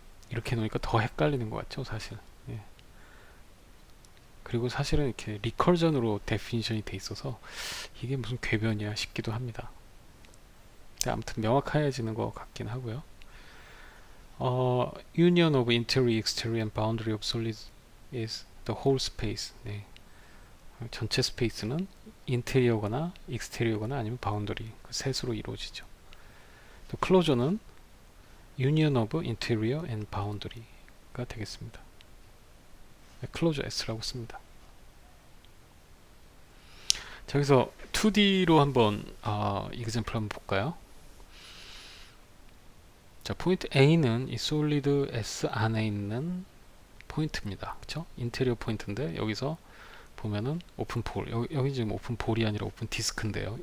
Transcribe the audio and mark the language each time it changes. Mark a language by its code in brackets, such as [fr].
[ko] 이렇게 놓으니까 더 헷갈리는 것 같죠, 사실. 예. 그리고 사실은 이렇게 리커전으로 데피니션이 돼 있어서 이게 무슨 궤변이야 싶기도 합니다. 아무튼 명확해지는 것 같긴 하고요. [en] Union of interior, exterior, and boundary of solids is the whole space. [ko] 네. 전체 스페이스는 인테리어거나 익스테리어거나 아니면 바운더리 그 셋으로 이루어지죠. 또 클로저는 [en] Union of interior and boundary [ko] 가 되겠습니다. 클로저 S라고 씁니다. 자, 여기서 2D로 한번 example 한번 볼까요? 자, 포인트 A는 이 솔리드 S 안에 있는 포인트입니다. 그쵸? 인테리어 포인트인데 여기서 보면은 오픈볼, 여기 지금 오픈볼이 아니라 오픈 디스크인데요.